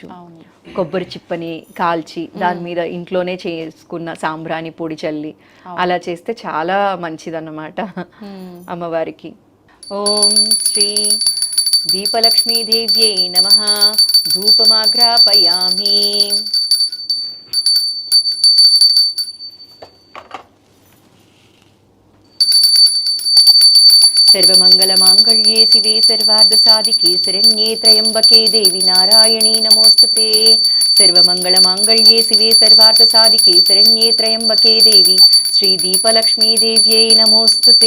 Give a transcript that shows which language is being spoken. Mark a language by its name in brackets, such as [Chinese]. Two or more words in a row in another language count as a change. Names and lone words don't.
[Telugu] కొబ్బరి చిప్పని కాల్చి దాని మీద ఇంట్లోనే చేసుకున్న సాంబ్రాణి పొడి చల్లి అలా చేస్తే చాలా మంచిదన్నమాట అమ్మవారికి. [Sanskrit] ఓం శ్రీ దీపలక్ష్మీదేవ్యై నమః. ధూపమాగ్రాపయామి. सर्वमंगलमांगल्ये शिवे सर्वार्धसाधिके शरण्ये त्र्यंबके देवी नारायणी नमोस्तुते. सर्वमंगलमांगल्ये शिवे सर्वार्धसाधिके शरण्ये त्र्यंबके देवी श्री दीपलक्ष्मी देव्यै नमोस्तुते.